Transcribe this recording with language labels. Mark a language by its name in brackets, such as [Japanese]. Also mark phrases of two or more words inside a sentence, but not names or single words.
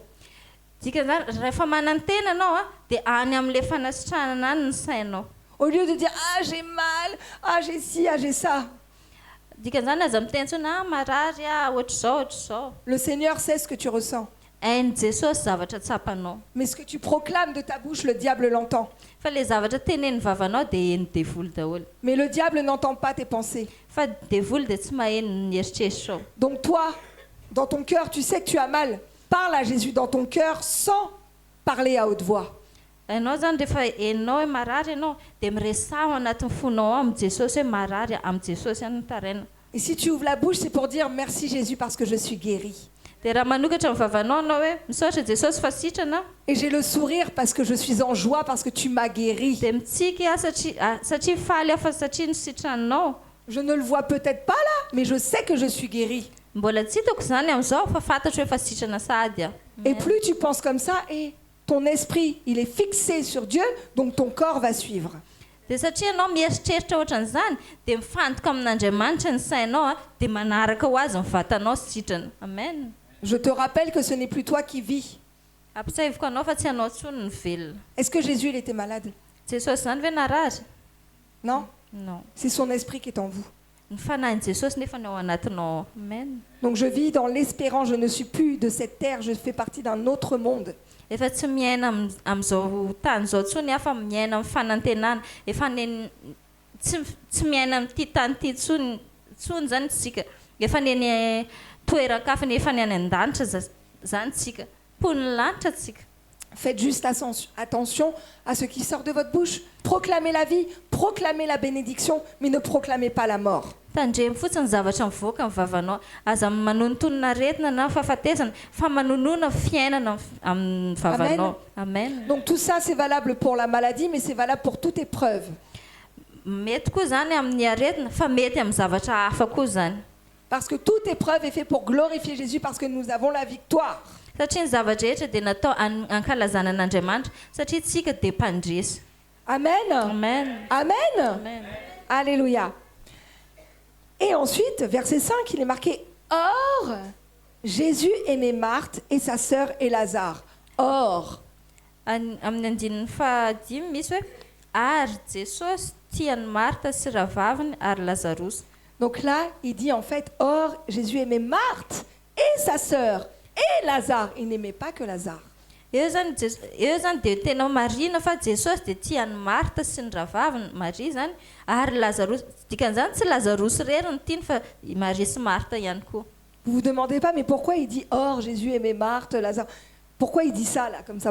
[Malagasy] Dikan'izany rehefa manantena anao dia any amin'ilay fanasitranana any ny sainao. [French] Au lieu de dire « Ah, j'ai mal, ah, j'ai ci, ah, j'ai ça », [Malagasy] dikan'izany aza mitentsona marary ohatr'izao. [French] Le Seigneur sait ce que tu ressens. [Malagasy] Hainy Jesosy zavatra tsapanao. [French] Mais ce que tu proclames de ta bouche, le diable l'entend. [Malagasy] Fa le zavatra teneny vavanao dia hainy devoly daholo. [French] Mais le diable n'entend pas tes pensées. [Malagasy] Fa devoly dia tsy maheno ny eritreritranao. [French] Donc toi, dans ton cœur, tu sais que tu as mal. Parle à Jésus dans ton cœur sans parler à haute voix. [Malagasy] Ianao zany rehefa heninao hoe marary ianao dia miresaho anatin'ny fonao ao amin'ny Jesosy hoe marary amin'ny Jesosy ihany taraina. [French] Et si tu ouvres la bouche, c'est pour dire merci Jésus parce que je suis guéri. [Malagasy] Dia raha manokatra amin'ny vavanao anao hoe misaotra Jesosy fa sitrana. [French] Et j'ai le sourire parce que je suis en joie parce que tu m'as guéri. [Malagasy] Dia mitsiky satria faly aho fa satria nisitranao. [French] Je ne le vois peut-être pas là, mais je sais que je suis guéri. [Malagasy] Mbola tsy hitako zany amin'izao fa fantatro hoe fa sitrana sady aho. [French] Et plus tu penses comme ça, et ton esprit, il est fixé sur Dieu, donc ton corps va suivre. [Malagasy] Dia satria anao mieritreritra ohatran'izany dia mifantoka amin'Andriamanitra ny sainao dia manaraka ho azy ny vatanao sitrana. Amen. [French] Je te rappelle que ce n'est plus toi qui vis. [Malagasy] Ampisaiviko anao fa tsy anao tsony ny velona. [French] Est-ce que Jésus il était malade? [Malagasy] Jesosy zany ve narary? [French] Non, Non. c'est son esprit qui est en vous. [Malagasy] Ny fanahin'i Jesosy nefa ny ao anatinao. Amen. [French] Donc je vis dans l'espérance, je ne suis plus de cette terre, je fais partie d'un autre monde. [Malagasy] Efa tsy miaina amin'izao tany izao tsony aho fa miaina amin'ny fanantenana. Efa tsy miaina amin'ity tany ity tsony zany tsika. Efa neny toeran-kafa efa ny any an-danitra zany tsika. Pon'ny lanitra tsika. [French] Faites juste attention à ce qui sort de votre bouche. Proclamez la vie, proclamez la bénédiction, mais ne proclamez pas la mort. [Malagasy] Tandremo fotsiny zavatra mivoaka amin'ny vavanao. Aza manontonona aretina na fahafatesana fa manonona fiainana amin'ny vavanao. Amen. [French] Donc tout ça c'est valable pour la maladie, mais c'est valable pour toute épreuve. [Malagasy] Mety koa zany amin'ny aretina fa mety amin'ny zavatra hafa koa zany. [French] Parce que toute épreuve est faite pour glorifier Jésus parce que nous avons la victoire. [Malagasy] Satria ny zavatra rehetra dia natao ankalazana an'Andriamanitra satria tsika dia mpandresy. Amen. Amen. Amen. Amen. Alléluia. [French] Et ensuite, verset 5, il est marqué « Or, Jésus aimait Marthe et sa sœur et Lazare. » Or. [Malagasy] Amin'ny andininy fahadimy misy hoe ary Jesosy tiany Martha sy rahavaviny ary Lazarus. [French] Donc là, il dit en fait « Or, Jésus aimait Marthe et sa sœur et Lazare. » Il n'aimait pas que Lazare. [Malagasy] Eo zany dia tena marina fa Jesosy dia tiany Martha sy ny rahavaviny Maria zany ary Lazarus. Dikan'izany tsy Lazarus rery ny tiany fa Maria sy Martha ihany koa. [French] Vous vous demandez pas, mais pourquoi il dit « Or, Jésus aimait Marthe, Lazare ?» Pourquoi il dit ça là, comme ça?